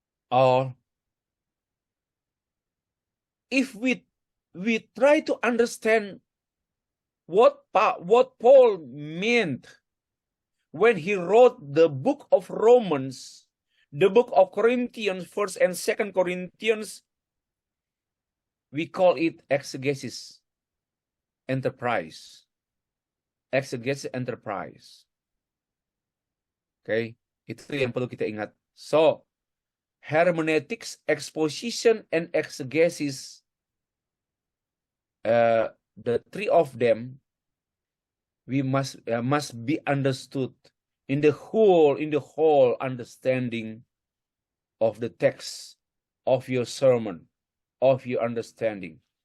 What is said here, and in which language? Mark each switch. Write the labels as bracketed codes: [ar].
[en] Or if we try to understand what Paul meant when he wrote the book of Romans, the book of Corinthians, 1st and 2nd Corinthians, we call it exegesis enterprise. Exegesis enterprise. [id] Okay, itu yang perlu kita ingat. [en] So, hermeneutics, exposition, and exegesis, the three of them, we must be understood in the whole understanding of the text of your sermon, of your understanding.